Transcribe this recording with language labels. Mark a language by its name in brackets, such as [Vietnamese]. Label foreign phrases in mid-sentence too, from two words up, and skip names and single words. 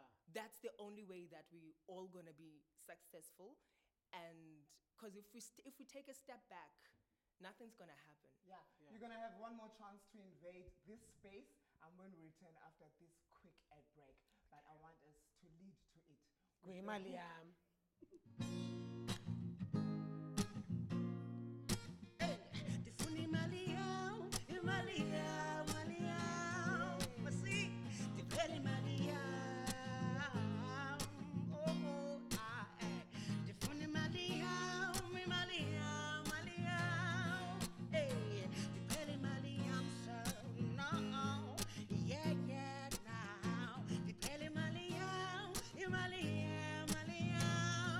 [English] That's the only way that we all gonna be successful. And because if we take a step back, nothing's gonna happen. Yeah. You're going to have one more chance to invade this space. I'm going to return after this quick ad break. But I want us to lead to it. [Xhosa] Kwimali yami. Ndifuna imali yam, imali yam, imali yam. Masi, ndiphela imali yam. Oh, ndifuna imali yam, imali yam, imali yam. Ndiphela imali yam, [English] so no. Yeah, now. [Xhosa] Ndiphela imali yam, imali yam, imali yam.